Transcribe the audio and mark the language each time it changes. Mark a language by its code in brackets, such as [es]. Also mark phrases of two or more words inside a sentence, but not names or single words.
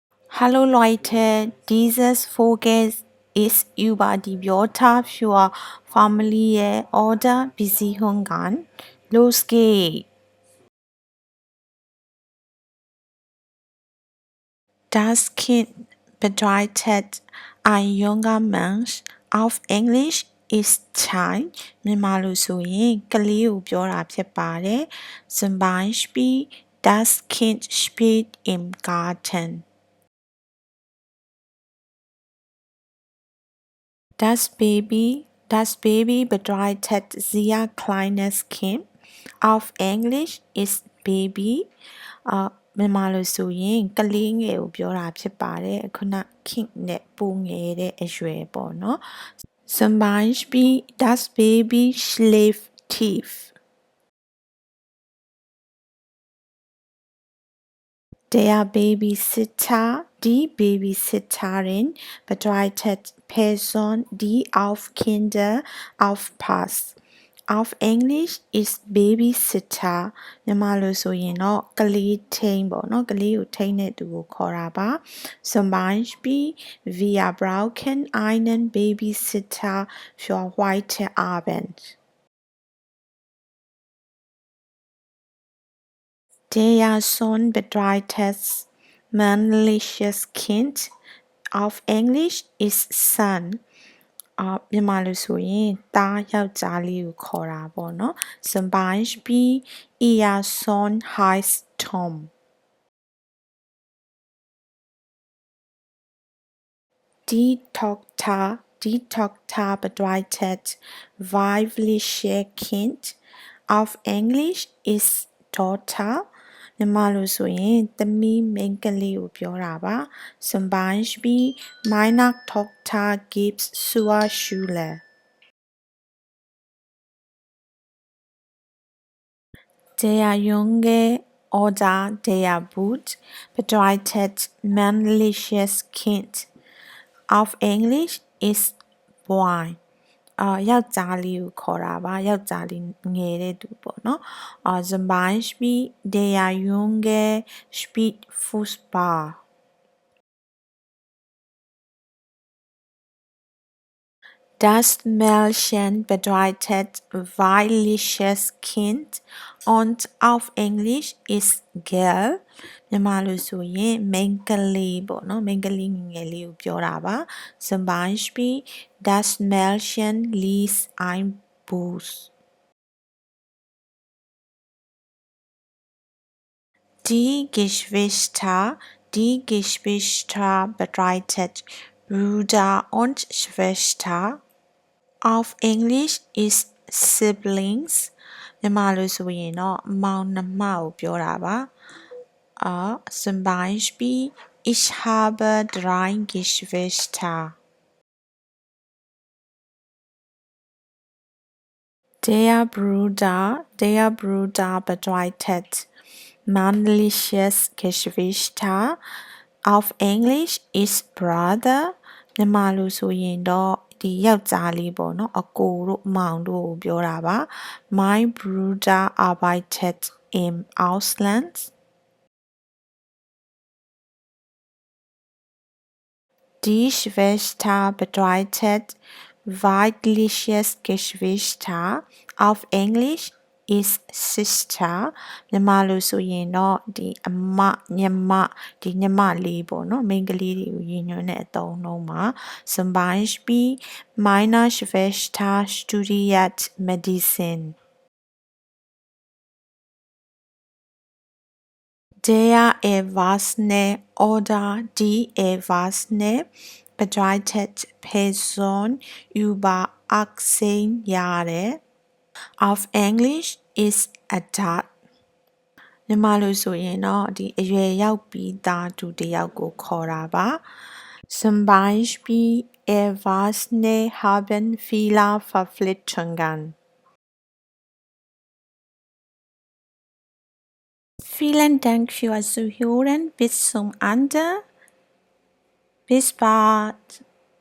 [de] Hallo Leute, dieses Folge ist über die Wörter für Familie oder Beziehungen. Los geht's! Das Kind bedeutet ein junger Mensch. Auf Englisch ist Child [my] မြန်မာလိုဆိုရင်ကလေးကိုပြောတာဖြစ်ပါတယ် [de] Zum Beispiel das Kind spielt im Garten. Das Baby bedeutet sehr kleines Kind. Auf Englisch ist Baby [my] မြန်မာလိုဆိုရင်ကလေးငယ်ကိုပြောတာဖြစ်ပါတယ်ခုန Kind နဲ့ပိုငယ်တဲ့အရွယ်ပေါ့နော် [de] Zum Beispiel das Baby schläft tief. Der Babysitter, die Babysitterin bedeutet Person, die auf Kinder aufpasst. [en] Auf English is babysitter [my] မြန်မာလိုဆိုရင်တော့ကလေးထိန်းပေါ့နော်ကလေးကိုထိန်းတဲ့သူကိုခေါ်တာပါ [de] Zum Beispiel wir brauchen einen Babysitter für heute Abend. Der Sohn bedeutet männliches Kind. [en] Auf English is son. [my] မြန်မာလိုဆိုရင်သားယောက်ျားလေးကိုခေါ်တာပေါ့နော် [de] Zum Beispiel ihr Sohn heißt Tom. Die Tochter bedeutet weibliche Kind. Auf Englisch ist Tochter. [my] မြန်မာလိုဆိုရင်သမီးမိန်းကလေးကိုပြောတာပါ [de] Zum Beispiel meine Tochter geht zur Schule. Der Junge oder der Bub bedeutet männliches Kind. [en] Auf English is boy. [my] ယောက်ျားလေးကိုခေါ်တာပါယောက်ျားလေးငယ်တဲ့သူပေါ့နော် [de] Zum Beispiel der Junge spielt Fußball. Das Mädchen bedeutet weibliches Kind und [en] auf English is girl [my] မြန်မာလိုဆိုရင်မိန်းကလေးပေါ့နော်မိန်းကလေးငယ်ငယ်လေးကိုပြောတာပါ [de] Zum Beispiel das Mädchen liest ein Buch. Die Geschwister bedeutet Bruder und Schwester. [en] Auf English is siblings [my] မြန်မာလိုဆိုရင်တော့မောင်နှမကိုပြောတာပါ [de] Zum Beispiel ich habe 3 Geschwister. Der Bruder bedeutet männliches Geschwister. [en] Auf English is brother [my] မြန်မာလိုဆိုရင်တော့ဒီယောက်ျားလေးပေါ့နော်အကိုတို့မောင်တို့ကိုပြောတာပါ [de] Mein Bruder arbeitet im Ausland. Die Schwester bedeutet weibliches Geschwister. [en] Auf English is sister. [my] မြန်မာလိုဆိုရင်တော့ဒီအမညီမဒီညီမလေးပေါ့နော်မိန်းကလေးတွေကိုရည်ညွှန်းတဲ့အသုံးအနှုန်းပါ [de] Zum Beispiel meine Schwester studiert Medizin. Der Erwachsene oder die Erwachsene bedeutet Person über 18 Jahre. [en] Auf English is adult. [my] မြန်မာလိုဆိုရင်တော့ဒီအရွယ်ရောက်ပြီးသားသူတစ်ယောက်ကိုခေါ်တာပါ [de] Zum Beispiel Erwachsene haben viele Verpflichtungen. Vielen Dank fürs Zuhören. Bis zum Ende. Bis bald.